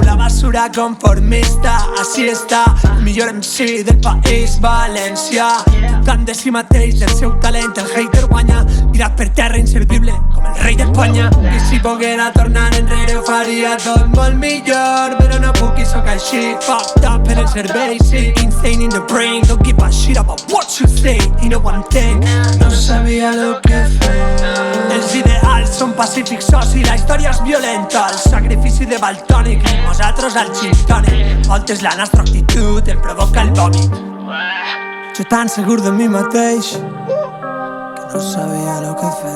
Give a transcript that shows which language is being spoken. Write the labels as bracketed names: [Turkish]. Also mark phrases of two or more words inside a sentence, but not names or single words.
[Catalan] La basura conformista, així està el millor MC del país valencià. Tant de si mateix, del seu talent, el hater guanya. Tirat per terra, inservible, com el rei d'Espanya. I si poguera tornar enrere ho faria tot molt millor, però no puc i sóc així. [English] Fucked up [Catalan] en el cervell, sí. [English] Insane in the brain, don't give a shit about what you say. [Catalan] I no ho entenc. No sabia lo que fer. Els ideals són pacífics, soci, la història és violenta. El sacrifici de Valtònic i nosaltres al gin tònic. Voltes la nostra actitud em provoca el vòmit. Jo tan segur de mi mateix que no sabia lo que fer.